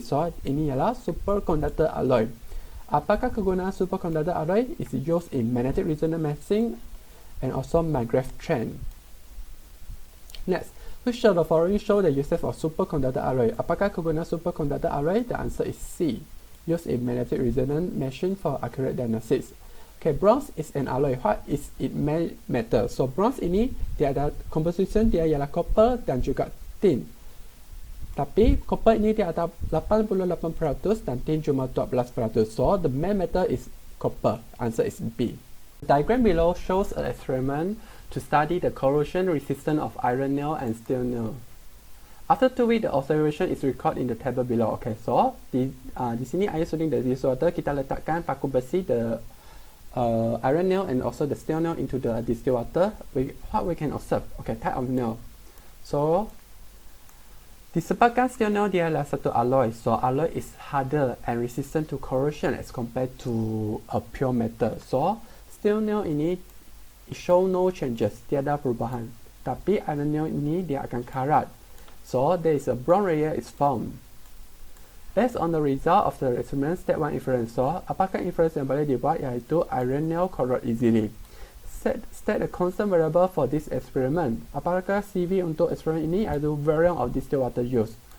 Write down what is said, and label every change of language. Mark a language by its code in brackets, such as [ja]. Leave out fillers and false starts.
[ms] So ini ialah superconductor alloy. Apakah kegunaan superconductor alloy? [en] Is used in magnetic resonance machine and also magnetic train. Next, which of the following show the uses of superconductor alloy? [ms] Apakah kegunaan superconductor alloy? [en] The answer is C. Used in magnetic resonance machine for accurate diagnosis. Okay, bronze is an alloy. What is it metal? [ms] So bronze ini dia ada composition dia ialah copper dan juga tin. Tapi copper ini dia ada 88% dan tin cuma 12%. [en] So the main metal is copper. Answer is B. The diagram below shows an experiment to study the corrosion resistance of iron nail and steel nail. After 2 weeks, the observation is recorded in the table below. Okay, so [ms] di sini [en] I using the distillator, [ms] kita letakkan paku besi, [en] the iron nail and also the steel nail into the distilled water. What we can observe? Okay, type of nail. [ms] So disebabkan steel nail dia adalah satu alloy, [en] so alloy is harder and resistant to corrosion as compared to a pure metal. So steel nail ini show no changes, [ms] tiada perubahan. Tapi iron nail ini dia akan karat. [en] So there is a brown layer is formed. Based on the result of the experiment, step 1 inference. So [ms] apakah inference yang boleh dibuat, iaitu [en] iron nail corrode easily. State a constant variable for this experiment. [ms] Apakah CV untuk eksperimen ini, iaitu [en] variance of distilled water use.